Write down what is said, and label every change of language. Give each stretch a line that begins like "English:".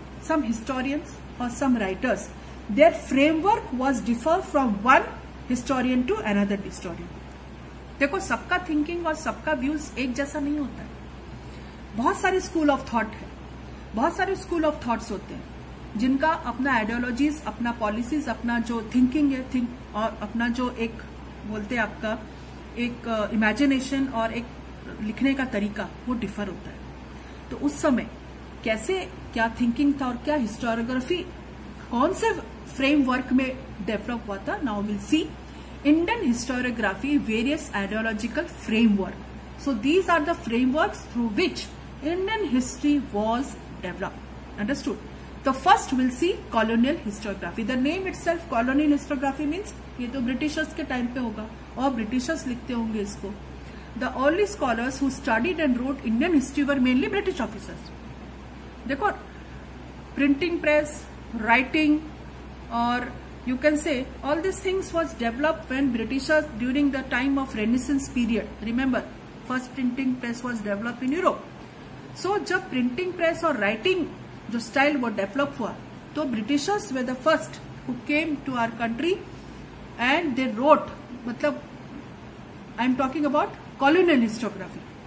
English: Some historians or some writers, their framework was differ from one historian to another historian.
Hindi: देखो, सबका thinking और सबका views एक जैसा नहीं होता है. बहुत सारे स्कूल ऑफ थॉट है, बहुत सारे स्कूल ऑफ थॉट्स होते हैं जिनका अपना आइडियोलॉजीज, अपना पॉलिसीज, अपना जो थिंकिंग है और अपना जो एक बोलते हैं आपका एक इमेजिनेशन और एक लिखने का तरीका वो डिफर होता है. तो उस समय कैसे क्या थिंकिंग था और क्या हिस्टोरियोग्राफी कौन से फ्रेमवर्क में डेवलप हुआ था.
English: Now will see Indian historiography, various ideological framework. So these are the frameworks through which Indian history was developed. Understood? The first we'll see colonial historiography. The name itself colonial historiography means
Hindi: ये तो Britishers के time पे होगा और Britishers लिखते होंगे इसको.
English: The early scholars who studied and wrote Indian history were mainly British officers. देखो, printing press, writing, or you can say all these things was developed when Britishers during the time of Renaissance period. Remember, first printing press was developed in Europe. So
Hindi: जब printing press और writing जो style वो develop हुआ,
English: तो Britishers were the first who came to our country and they wrote,
Hindi: मतलब
English: I am talking about colonial historiography.